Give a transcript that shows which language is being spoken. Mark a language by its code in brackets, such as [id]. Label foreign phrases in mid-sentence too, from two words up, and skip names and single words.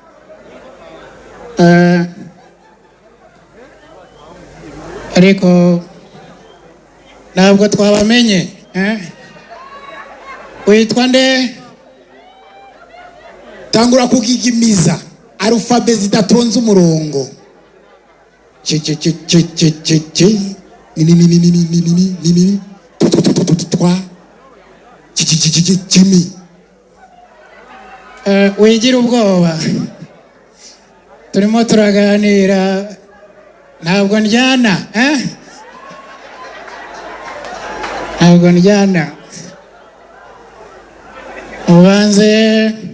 [rn] Ariko ntabwo twabamenye. Witwa nde? Tangura kugigimiza alphabet zidatonze umurongo. Wigira ubwoba turimo turaganira ntabwo njyana ubanze